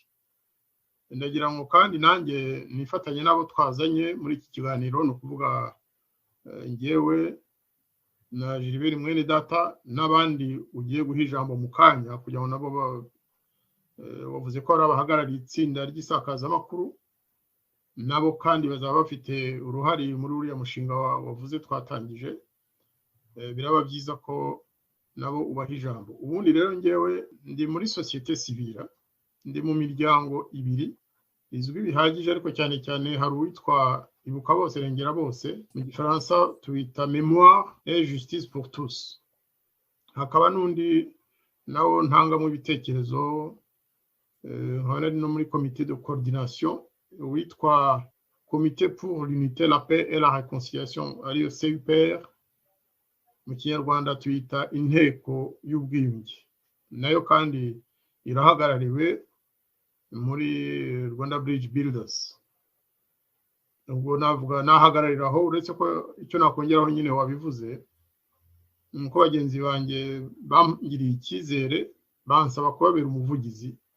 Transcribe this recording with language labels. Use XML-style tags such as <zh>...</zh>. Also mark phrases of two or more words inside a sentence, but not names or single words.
<rw>Ndagira ngo kandi nanjye nifatanye n'abo twazanye muri iki kiganiro, ni ukuvuga njyewe na Gilbert mwene data n'abandi ugiye guha ijambo mu kanya, kugira ngo nabo bavuze ko ari abahagarariye itsinda ry'isakazamakuru, nabo kandi bazaba bafite uruhare muri uriya mushinga wavuze twatangije. Biraba byiza ko nabo ubaha ijambo. Ubundi rero njyewe ndi muri</rw> <fr>societe civile,</fr> <rw>ndi mu miryango ibiri izwi bihagije, ariko cyane cyane hari uwitwa Ibuka Bose Rengera Bose, mu gifaransa tuwita Mémoire et Justice pour tous. Hakaba n'undi nawo ntanga mu bitekerezo, nkaba no muri</rw> <fr>comité de coordination</fr> <rw>witwa Comité pour l'unité, la paix et la réconciliation, ariyo CUPR, mu Kinyarwanda tuyita inteko y'ubwiyunge. Nayo kandi irahagarariwe muri Rwanda Bridge Builders. Ubwo navuga nahagarariraho, uretse ko icyo nakongeraho nyine wabivuze, nuko bagenzi banjye bangiriye icyizere bansaba kubabera umuvugizi.</rw>